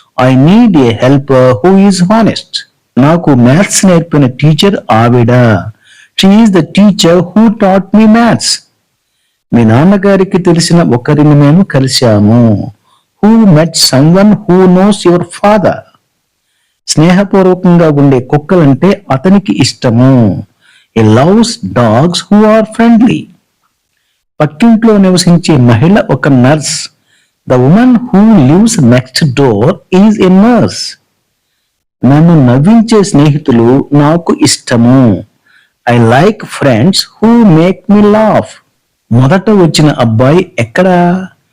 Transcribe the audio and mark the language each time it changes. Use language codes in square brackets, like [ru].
[en] I need a helper who is honest. [te] నాకు maths నేర్పిన teacher ఆవిడ. [en] She is the teacher who taught me maths. [te] మీ నాన్నగారికి తెలిసిన ఒకరిని మేము కలిశాము. [en] Who met someone who knows your father. [te] స్నేహపూర్వకంగా ఉండే కుక్కలంటే అతనికి ఇష్టము. [en] he loves dogs who are friendly. [te] పక్కింట్లో నివసించే మహిళ ఒక nurse. [en] The woman who lives next door is a nurse. [te] నన్ను నవ్వించే స్నేహితులు నాకు ఇష్టము. [en] I like friends who make me laugh. [te] మొదట వచ్చిన అబ్బాయి ఎక్కడా?